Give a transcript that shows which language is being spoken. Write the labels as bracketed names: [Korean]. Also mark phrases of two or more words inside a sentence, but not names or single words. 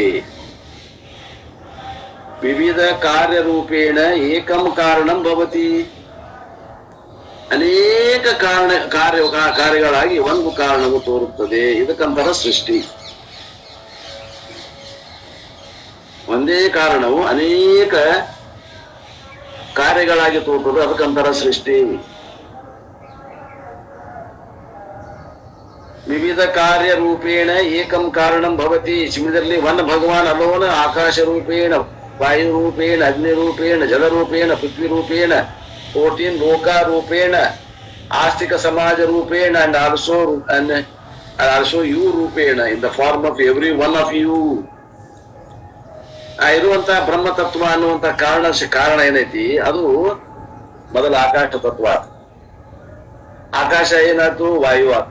[Sanskrit] ವಿವಿಧ ಕಾರ್ಯರೂಪೇಣ ಏಕಂ ಕಾರಣಂ ಭವತಿ. [Kannada] ಅನೇಕ ಕಾರ್ಯಗಳಾಗಿ ಒಂದು ಕಾರಣವು ತೋರುತ್ತದೆ. ಇದಕ್ಕಂತರ ಸೃಷ್ಟಿ. ಒಂದೇ ಕಾರಣವು ಅನೇಕ ಕಾರ್ಯಗಳಾಗಿ ತೋರುತ್ತದೆ, ಅದಕ್ಕಂತರ ಸೃಷ್ಟಿ. [Sanskrit] ವಿವಿಧ ಕಾರ್ಯ ರೂಪೇಣ ಏಕಂ ಕಾರಣಂ ಭವತಿ. [English] similarly one Bhagavan alone [Sanskrit] ಆಕಾಶ ರೂಪೇಣ, ವಾಯು ರೂಪೇಣ, ಅಗ್ನಿ ರೂಪೇಣ, ಜಲ ರೂಪೇಣ, ಪೃಥ್ವಿ ರೂಪೇಣ, 14 ಲೋಕ ರೂಪೇಣ, ಆಸ್ತಿಕ ಸಮಾಜ ರೂಪೇಣ, [English] and also you ರೂಪೇಣ, in the form of every one of you. [Kannada] ಆ ಇರುವಂತ ಬ್ರಹ್ಮ ತತ್ವ ಅನ್ನುವಂತ ಕಾರಣ ಏನೈತಿ, ಅದು ಮೊದಲ ಆಕಾಶ ತತ್ವ. ಆಕಾಶ ಏನಾಯ್ತು? ವಾಯು ಆತು.